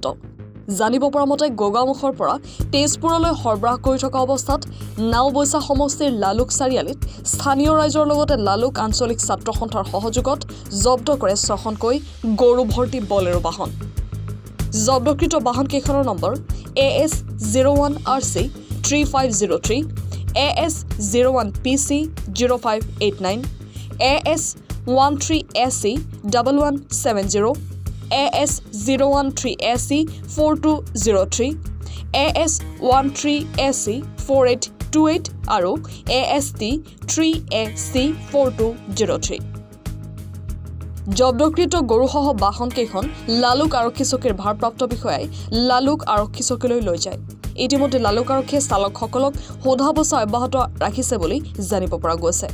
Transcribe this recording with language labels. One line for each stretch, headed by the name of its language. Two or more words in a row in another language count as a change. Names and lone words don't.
Assamese: জানিব পৰা মতে গোগামুখৰ পৰা তেজপুৰলৈ সৰবৰাহ কৰি থকা অৱস্থাত নাওবৈচা সমষ্টিৰ লালুক চাৰিআলিত স্থানীয় ৰাইজৰ লগতে লালুক আঞ্চলিক ছাত্ৰ সন্থাৰ সহযোগত জব্দ কৰে 6খনকৈ গৰু ভৰ্তি বলেৰো বাহন জব্দকৃত বাহনকেইখনৰ নম্বৰ AS01RC 3503 AS01PC 0589 AS13SC 1170 AS013SC 4203 AS13SC 4828 আৰু AST3AC 4203 জব্দকৃত গৰুসহ বাহনকেইখন লালুক আৰক্ষী চকীৰ ভাৰপ্ৰাপ্ত বিষয়াই লালুক আৰক্ষী চকীলৈ লৈ যায় ইতিমধ্যে লালুক আৰক্ষীয়ে চালকসকলক সোধা পোছা অব্যাহত ৰাখিছে বুলি জানিব পৰা গৈছে